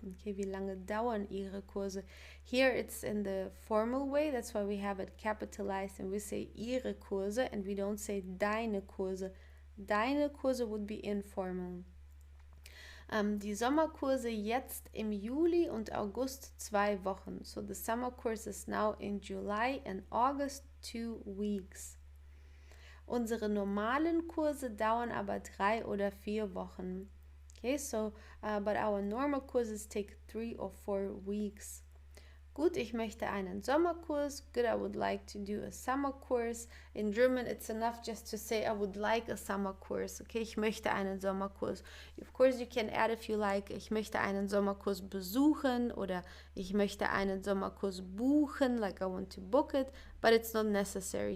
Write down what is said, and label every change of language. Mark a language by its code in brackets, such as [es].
[de] Okay, wie lange dauern Ihre Kurse? [en] Here it's in the formal way, that's why we have it capitalized and we say Ihre Kurse and we don't say deine Kurse. Deine Kurse would be informal. [de] Die Sommerkurse jetzt im Juli und August 2 Wochen. [en] So the summer course is now in July and August 2 weeks. [de] Unsere normalen Kurse dauern aber 3 oder 4 Wochen. [en] Okay, so but our normal courses take 3 or 4 weeks. [de] Gut, ich möchte einen Sommerkurs. [en] Good, I would like to do a summer course. In German, it's enough just to say I would like a summer course. Okay, [de] ich möchte einen Sommerkurs. [en] Of course, you can add if you like, [de] ich möchte einen Sommerkurs besuchen oder ich möchte einen Sommerkurs buchen, [en] like I want to book it, but it's not necessary.